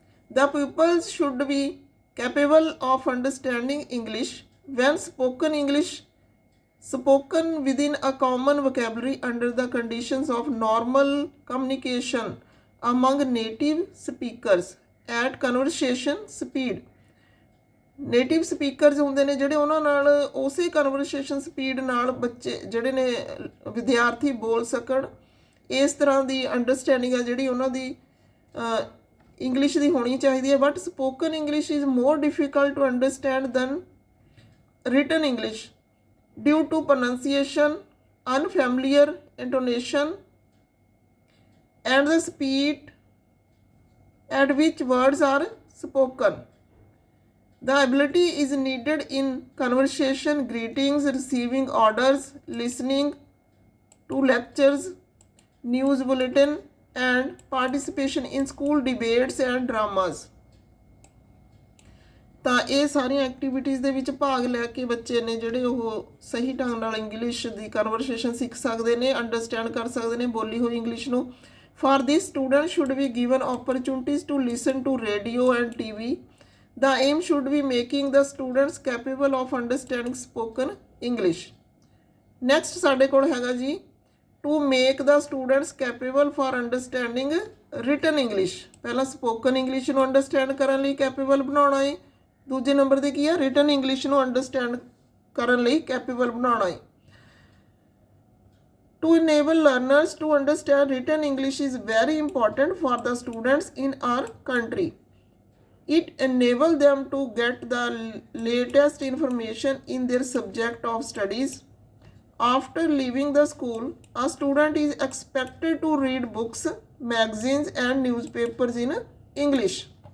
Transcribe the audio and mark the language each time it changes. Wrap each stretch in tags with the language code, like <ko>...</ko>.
<en>The pupils should be capable of understanding English when spoken English, spoken within a common vocabulary under the conditions of normal communication among native speakers at conversation speed.</en> <pa>Native speakers ਹੁੰਦੇ ਨੇ ਜਿਹੜੇ, ਉਹਨਾਂ ਨਾਲ ਉਸੇ conversation speed ਨਾਲ ਬੱਚੇ ਜਿਹੜੇ ਨੇ ਵਿਦਿਆਰਥੀ ਬੋਲ ਸਕਣ. ਇਸ ਤਰ੍ਹਾਂ ਦੀ ਅੰਡਰਸਟੈਂਡਿੰਗ ਆ ਜਿਹੜੀ ਉਹਨਾਂ ਦੀ ਇੰਗਲਿਸ਼ ਦੀ ਹੋਣੀ ਚਾਹੀਦੀ ਹੈ.</pa> <en>But spoken English is more difficult to understand than written English due to pronunciation, unfamiliar intonation and the speed at which words are spoken. The ability is needed in conversation, greetings, receiving orders, listening to lectures, news bulletin, and participation in school debates and dramas.</en> <pa>ਤਾਂ ਇਹ ਸਾਰੀਆਂ activities ਦੇ ਵਿੱਚ ਭਾਗ ਲੈ ਕੇ ਬੱਚੇ ਨੇ ਜਿਹੜੇ ਉਹ ਸਹੀ ਢੰਗ ਨਾਲ ਇੰਗਲਿਸ਼ ਦੀ ਕਨਵਰਸੇਸ਼ਨ ਸਿੱਖ ਸਕਦੇ ਨੇ, ਅੰਡਰਸਟੈਂਡ ਕਰ ਸਕਦੇ ਨੇ ਬੋਲੀ ਹੋਈ ਇੰਗਲਿਸ਼ ਨੂੰ.</pa> <en>For this, students should be given opportunities to listen to radio and TV. The aim should be making the students capable of understanding spoken English. Next</en> <pa>ਸਾਡੇ ਕੋਲ ਹੈਗਾ ਜੀ</pa> <en>to make the students capable for understanding written English.</en> <pa>ਪਹਿਲਾਂ spoken English ਨੂੰ understand ਕਰਨ ਲਈ capable ਬਣਾਉਣਾ ਹੈ. ਦੂਜੇ ਨੰਬਰ 'ਤੇ ਕੀ ਹੈ, written English ਨੂੰ ਅੰਡਰਸਟੈਂਡ ਕਰਨ ਲਈ ਕੈਪੇਬਲ ਬਣਾਉਣਾ ਹੈ.</pa> <en>To enable learners to understand written English is very important for the students in our country. It enables them to get the latest information in their subject of studies. After leaving the school, a student is expected to read books, magazines, and newspapers in English.</en>